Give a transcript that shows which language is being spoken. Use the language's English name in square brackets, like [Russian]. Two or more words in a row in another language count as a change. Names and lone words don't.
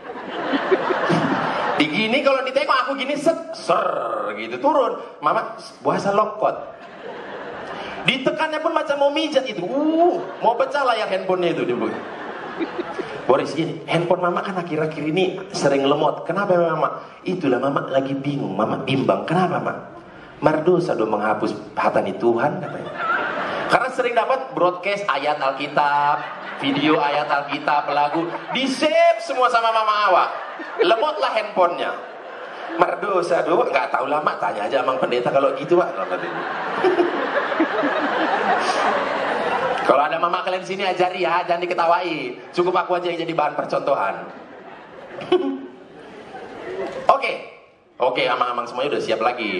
[Indonesian] Digini kalau ditengok aku gini ser gitu turun. Mama puasa lokot. Ditekannya pun macam mau mijat itu. Mau pecah layar handphonenya itu dia. Boris gini, handphone mama kan akhir-akhir ini sering lemot. Kenapa mama? Itulah mama lagi bingung, mama bimbang. Kenapa mama? [Batak Toba] Mardosa do menghapus hatani Tuhan katanya. [Indonesian] Karena sering dapat broadcast ayat Alkitab, video ayat Alkitab, lagu, di save semua sama mama awak. Lemotlah handphonenya. [Batak Toba] Mardosa do, [Indonesian] nggak tahu lama, tanya aja Mang Pendeta kalau gitu pak. Kalau ada mama kalian sini ajari ya, jangan diketawai. Cukup aku aja yang jadi bahan percontohan. Oke, amang-amang semuanya udah siap lagi.